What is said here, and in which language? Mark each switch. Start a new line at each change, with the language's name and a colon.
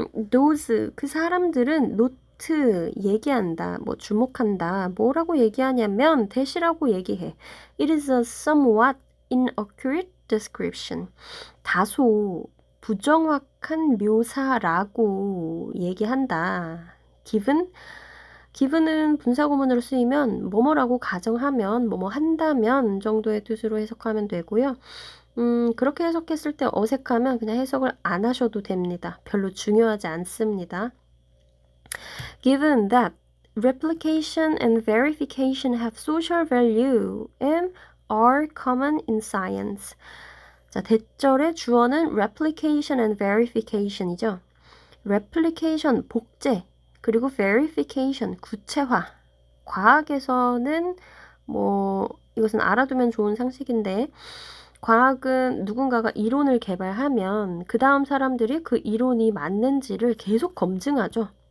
Korean: those, 그 사람들은 note, 얘기한다, 주목한다. 뭐라고 얘기하냐면 대시라고 얘기해.
English: It is a somewhat inaccurate description.
Korean: 다소 부정확한 묘사라고 얘기한다. given은 분사구문으로 쓰이면 뭐뭐라고 가정하면 뭐뭐 한다면 정도의 뜻으로 해석하면 되고요. 그렇게 해석했을 때 어색하면 그냥 해석을 안 하셔도 됩니다. 별로 중요하지 않습니다.
English: Given that replication and verification have social value and are common in science.
Korean: 자, 대절의 주어는 replication and verification이죠. replication, 복제. 그리고 verification, 구체화. 과학에서는 이것은 알아두면 좋은 상식인데 과학은 누군가가 이론을 개발하면 그 다음 사람들이 그 이론이 맞는지를 계속 검증하죠.